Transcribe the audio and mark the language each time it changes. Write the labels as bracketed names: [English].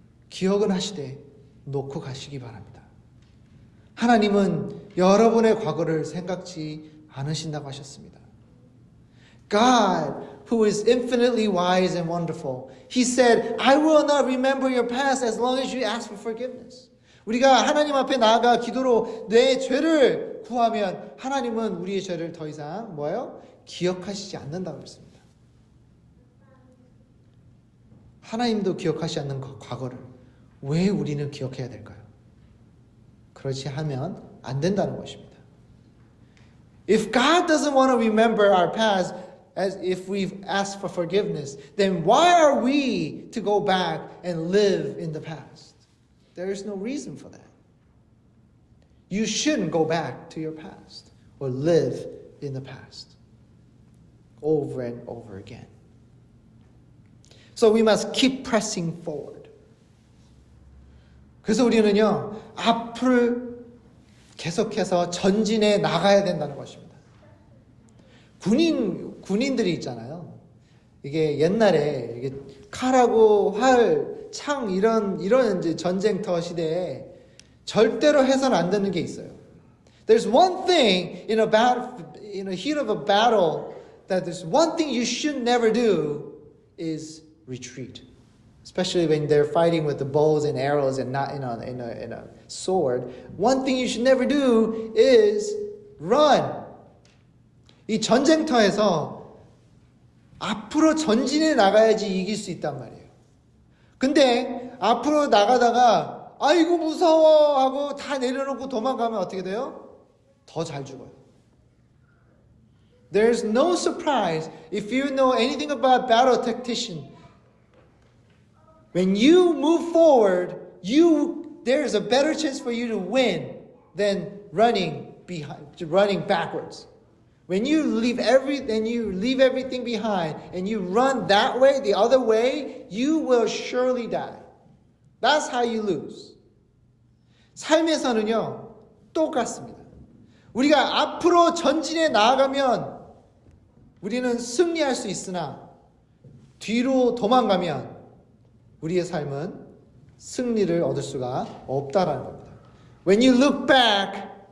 [Korean] 기억은 하시되 놓고 가시기 바랍니다. 하나님은 여러분의 과거를 생각지 않으신다고 하셨습니다. [English] God, who is infinitely wise and wonderful, He said, I will not remember your past as long as you ask for forgiveness. [Korean] 우리가 하나님 앞에 나아가 기도로 내 죄를 구하면 하나님은 우리의 죄를 더 이상 뭐예요? 기억하시지 않는다고 했습니다. 하나님도 기억하시지 않는 과거를 왜 우리는 기억해야 될까요? 그렇지 하면 안 된다는 것입니다. [English] If God doesn't want to remember our past as if we've asked for forgiveness, then why are we to go back and live in the past? There is no reason for that. You shouldn't go back to your past or live in the past over and over again. So we must keep pressing forward. [Korean] 그래서 우리는요, 앞을 계속해서 전진해 나가야 된다는 것입니다. 군인들이 있잖아요. 이게 옛날에 이게 칼하고 활, 창 이런 이제 전쟁터 시대에 절대로 해서는 안 되는 게 있어요. [English] There's one thing in a heat of a battle that there's one thing you should never do is retreat. Especially when they're fighting with the bows and arrows and not in a sword. One thing you should never do is run. [Korean] 이 전쟁터에서 앞으로 전진해 나가야지 이길 수 있단 말이에요. 근데 앞으로 나가다가 아이고 무서워 하고 다 내려놓고 도망가면 어떻게 돼요? 더 잘 죽어요. [English] There's no surprise if you know anything about battle tactician. When you move forward, there's a better chance for you to win than running backwards. When you leave everything behind and you run that way, the other way, you will surely die. That's how you lose. [Korean] 삶에서는요, 똑같습니다. 우리가 앞으로 전진해 나아가면 우리는 승리할 수 있으나 뒤로 도망가면 우리의 삶은 승리를 얻을 수가 없다라는 겁니다. [English] When you look back,